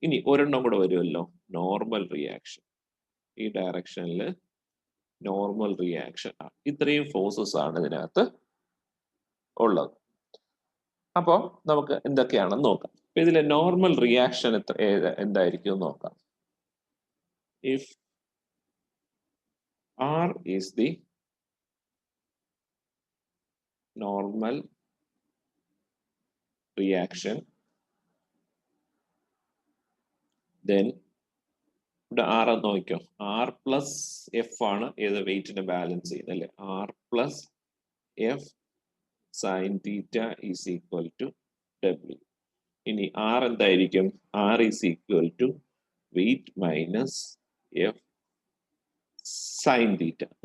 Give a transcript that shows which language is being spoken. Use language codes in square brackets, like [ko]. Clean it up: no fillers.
[ml] ഇനി ഒരെണ്ണം കൂടെ വരുമല്ലോ, നോർമൽ റിയാക്ഷൻ. ഈ ഡയറക്ഷനിൽ നോർമൽ റിയാക്ഷൻ. ഇത്രയും ഫോഴ്സസ് ആണ് ഇതിനകത്ത് ഉള്ളത്. അപ്പോൾ നമുക്ക് എന്തൊക്കെയാണെന്ന് നോക്കാം. അപ്പൊ ഇതിലെ നോർമൽ റിയാക്ഷൻ എന്തായിരിക്കും നോക്കാം. [en] if R is the normal reaction, then [ml] ഇവിടെ ആർ എന്ന് നോക്കിക്കോ. ആർ പ്ലസ് എഫ് ആണ് ഏത് വെയിറ്റിനെ ബാലൻസ് ചെയ്യുന്നത് അല്ലെ. [en] R plus F sine theta is equal to W. [ml] ഇനി ആർ എന്തായിരിക്കും? [en] R is equal to weight minus F sine theta.